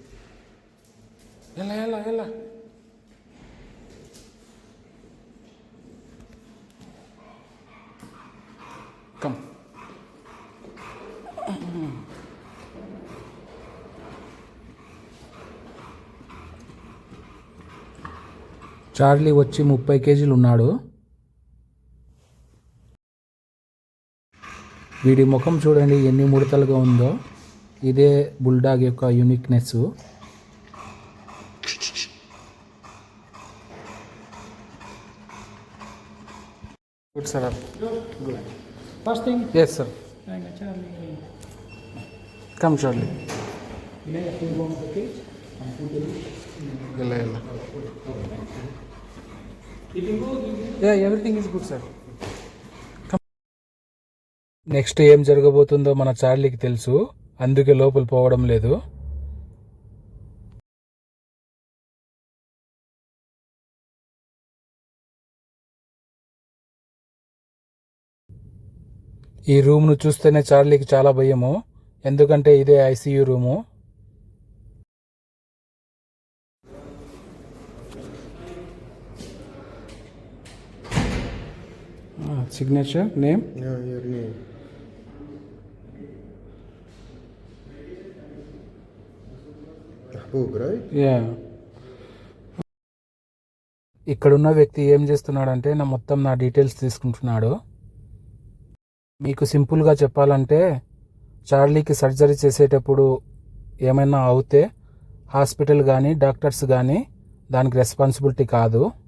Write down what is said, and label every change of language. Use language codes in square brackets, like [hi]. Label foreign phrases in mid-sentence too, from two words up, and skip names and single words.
[ar] Yalla. [en] Come. [te] చార్లీ వచ్చి 30 కేజీలు ఉన్నాడు. వీడి ముఖం చూడండి ఎన్ని ముడతలుగా ఉందో. ఇదే బుల్డాగ్ యొక్క యూనిక్నెస్. [en] good sir. [te] గుడ్. [en] First thing, Yes sir. Charlie, Come Charlie. lay a full on the cage and put the Yalla. eating good. Yeah, everything is good sir. [te] నెక్స్ట్ ఏం జరగబోతుందో మన చార్లీకి తెలుసు, అందుకే లోపల పోవడం లేదు. ఈ రూమ్ను చూస్తేనే చార్లీకి చాలా భయము, ఎందుకంటే ఇదే [en] ICU room. signature name. Yeah, your name. Mahbub, right? యా. [te] ఇక్కడున్న వ్యక్తి ఏం చేస్తున్నాడంటే మొత్తం నా డీటెయిల్స్ తీసుకుంటున్నాడు. మీకు సింపుల్గా చెప్పాలంటే చార్లీకి సర్జరీ చేసేటప్పుడు ఏమైనా అవుతే హాస్పిటల్ కానీ డాక్టర్స్ కానీ దానికి రెస్పాన్సిబిలిటీ కాదు.